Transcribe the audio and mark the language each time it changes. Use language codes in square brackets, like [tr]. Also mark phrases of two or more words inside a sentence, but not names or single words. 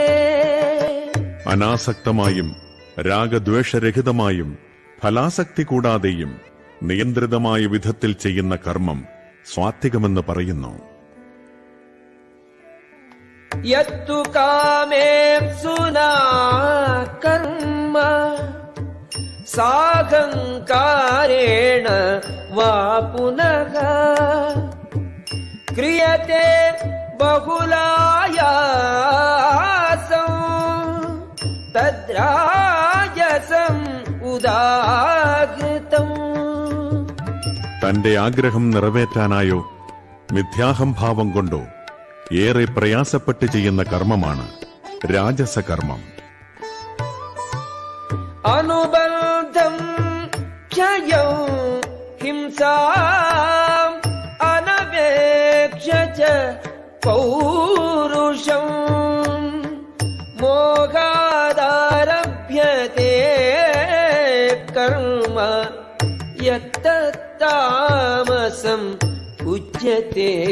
[ml] അനാസക്തമായും രാഗദ്വേഷരഹിതമായും ഫലാസക്തി കൂടാതെയും നിയന്ത്രിതമായ വിധത്തിൽ ചെയ്യുന്ന കർമ്മം സ്വാത്വികമെന്ന് പറയുന്നു. [sa] യത്തു കാമേപ്സുനാ കർമ്മ साहङ्कारेण वा पुनः क्रियते बहुलायासं तद्राजसम् उदाहृतम्. [ml] തന്റെ ആഗ്രഹം നിറവേറ്റാനായോ മിഥ്യാഹംഭാവം കൊണ്ടോ ഏറെ പ്രയാസപ്പെട്ട് ചെയ്യുന്ന കർമ്മമാണ് രാജസകർമ്മം. [sa] അനുബന്ധം ക്ഷയം ഹിംസാം അനപേക്ഷ ച പൗരുഷം മോഹാദാരഭ്യതേ കർമ്മ യത്തത്താമസം ഉച്യതേ.